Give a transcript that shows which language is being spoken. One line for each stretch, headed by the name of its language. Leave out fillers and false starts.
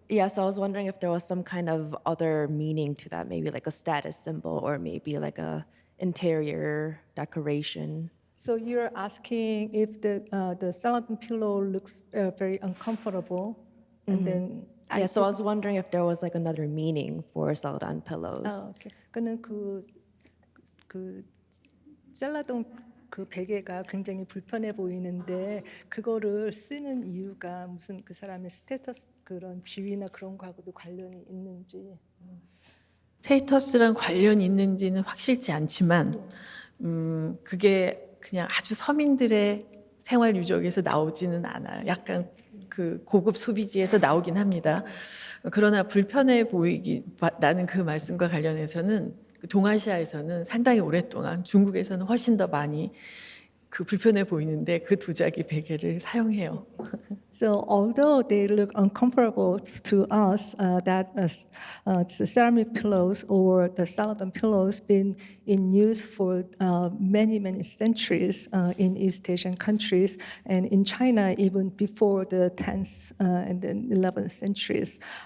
English: Yeah, so I was wondering if there was some kind of other meaning to that, maybe like a status symbol or maybe like a interior decoration. So you're asking if the Celadon pillow looks very uncomfortable, and then Yeah, so I was wondering if there was like another meaning for Celadon pillows. 오케이.
Korean: 그는 그 셀라돈 그 베개가 굉장히 불편해 보이는데 그거를 쓰는 이유가 무슨 그 사람의 스테이터스 그런 지위나 그런 거하고도 관련이 있는지. 스테이터스랑 관련이 있는지는 확실치 않지만 그게 그냥 아주 서민들의 생활 유적에서 나오지는 않아요. 약간 그 고급 소비지에서 나오긴 합니다. 그러나 불편해 보이기 나는 그 말씀과 관련해서는 동아시아에서는 상당히 오랫동안 중국에서는 훨씬 더 많이 그 불편해 보이는데 그 도자기 베개를 사용해요.
English: So although they look uncomfortable to us, the ceramic pillows or the Celadon pillows been in use for many centuries in East Asian countries and in China even before the 10th and then 11th centuries.